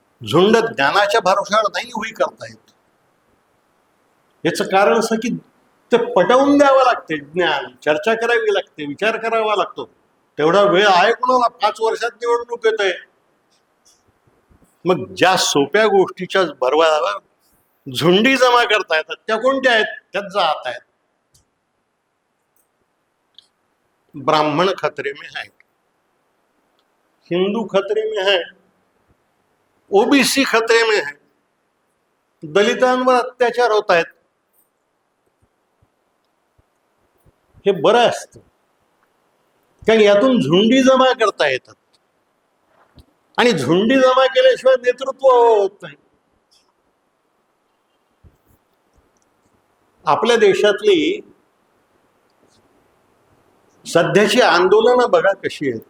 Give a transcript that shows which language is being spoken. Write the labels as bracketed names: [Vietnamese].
[Marathi] झुंड ज्ञानाच्या भरोशावर नाही उभी करता येत. याचं कारण असं की ते पटवून द्यावं लागते. ज्ञान चर्चा करावी लागते, विचार करावा लागतो. तेवढा वेळ आहे कोणाला? 5 वर्षात निवडणूक येत आहे. मग ज्या सोप्या गोष्टीच्या बरोबरावर झुंडी जमा करता येतात त्या कोणत्या आहेत? त्यात जात आहेत. [Hindi] ब्राह्मण खतरे में है, हिंदू खतरे में है, ओबीसी खतरे में है, [Marathi] दलितांवर अत्याचार होत आहेत. हे बरं असतं, कारण यातून झुंडी जमा करता येतात. आणि झुंडी जमा केल्याशिवाय नेतृत्व होत नाही. आपल्या देशातली सध्याची आंदोलनं बघा कशी आहेत.